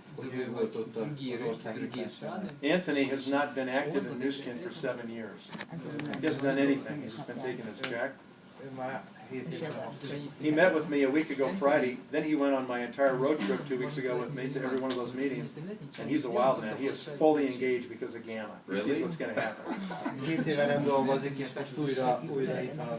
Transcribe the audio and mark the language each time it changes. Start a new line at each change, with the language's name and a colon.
Hungarian: hogy ő volt ott az ország nyitásánál.
English: Anthony has not been active in Nu Skin for 7 years. He hasn't done anything. He's just been taking his check.
Hungarian: Ő már 7 éve van.
English: He met with me a week ago Friday, then he went on my entire road trip 2 weeks ago with me to every one of those meetings, and he's a wild man. He is fully engaged because of Gamma. He sees what's going to happen.
Hungarian: 7 éve nem dolgozik, és most újra itt van a